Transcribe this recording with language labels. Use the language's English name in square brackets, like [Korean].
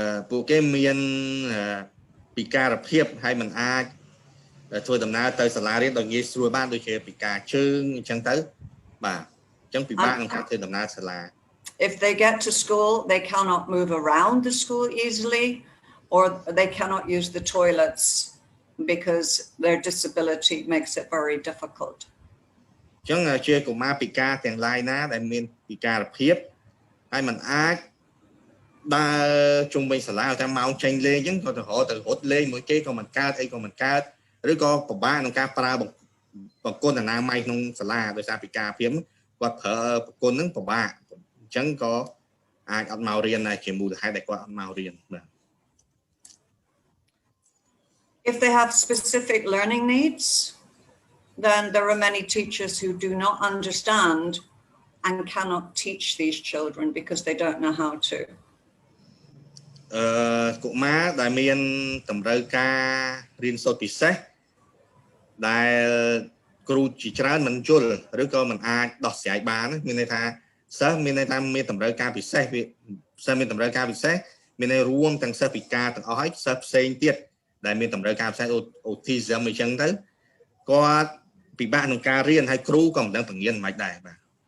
[Khmer] ពួកគេមានពិការភាពហើយមិនអាចធ្វើដំណើរទៅសាលារៀនដោយងាយស្រួលបានដូចជាពិការជើងអញ្ចឹងទៅបាទអញ្ចឹងពិបាកក្នុងការធ្វើដំណើរសាលា [English] If they get to school, they cannot move around the school easily, or they cannot use the toilets because their disability makes it very difficult. [Khmer] អញ្ចឹងជាកុមារពិការទាំងឡាយណាដែលមានពិការភាពហើយមិនអាចដើរជុំវិញសាលាតែម៉ោងចេញលេងអញ្ចឹងក៏ទៅរត់លេងមួយគេក៏មិនកើតអីក៏មិនកើតឬក៏ពិបាកក្នុងការប្រើបង្គន់អនាម័យក្នុងសាលាដោយសារពិការភាពគាត់ប្រើបង្គន់ហ្នឹងពិបាកអញ្ចឹងក៏អាចអត់មករៀនដែរជាមូលហេតុដែលគាត់អត់មករៀនបាទ [English] If they have specific learning needs, then there are many teachers who do not understand and cannot teach these children because they don't know how to. [Khmer] កុមារដែលមានតម្រូវការរៀនសូត្រពិសេសដែលគ្រូជាច្រើនមិនយល់ឬក៏មិនអាចដោះស្រាយបានមានន័យថាសិស្សមានន័យថាមានតម្រូវការពិសេសវាសិស្សមានតម្រូវការពិសេសមានន័យរួមទាំងសិស្សពិការទាំងអស់ហើយសិស្សផ្សេងទៀតដែលមានតម្រូវការពិសេស autism អញ្ចឹងទៅគាត់ពិបាកក្នុងការរៀនហើយគ្រូក៏មិនដឹងបង្រៀនមិនដែរបាទ